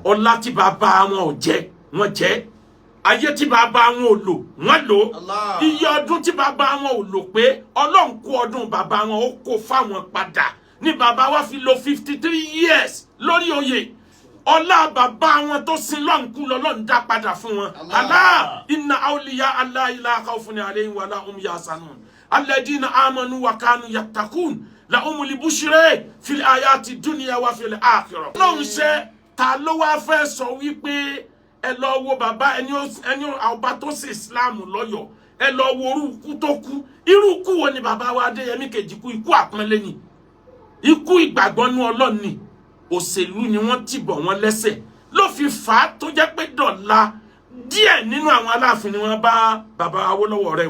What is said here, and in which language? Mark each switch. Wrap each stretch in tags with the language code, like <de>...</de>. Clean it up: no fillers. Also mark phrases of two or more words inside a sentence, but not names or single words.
<yo>Ọlá tí bàbá wọn ò jẹ, wọ́n jẹ. Ayé tí bàbá wọn ò lò, wọ́n lò. Allah. Iye ọdún tí bàbá wọn ò lò pé Ọlọ́run kó ọdún bàbá wọn ó kó fáwọn padà. Ní bàbá wa fi lò 53 years lórí oyè. Ọlá bàbá wọn tó sin lọ́nkú lọ́lọ́run dá padà fún wọn.</yo> <ar>الله إن أولياء الله لا خوف عليهم ولا هم يحزنون الذين آمنوا وكانوا يتقون لهم البشرى في الآيات دنيا وفي الآخرة.</ar> <yo>Ọlọ́run ṣe ta ló wá fẹ́ sọ wípé ẹ lọ wo bàbá ẹni ọba tó ṣe Islam lọ́yọ̀, ẹ lọ wo orúkú tó kú. Irú kú wo ni bàbá wa Adéyẹmí kejì kú? Ikú àpọ́nlé ni, ikú ìgbàgbọ́ nú Ọlọ́run ni. Òṣèlú ni wọ́n tìbọ̀ wọn lẹ́sẹ̀ ló fi fà á tó jẹ́ pé dọ̀la díẹ̀ nínú àwọn Aláàfin ni wọ́n bá bàbá Awólọ́wọ̀ rẹ̀ o.</yo>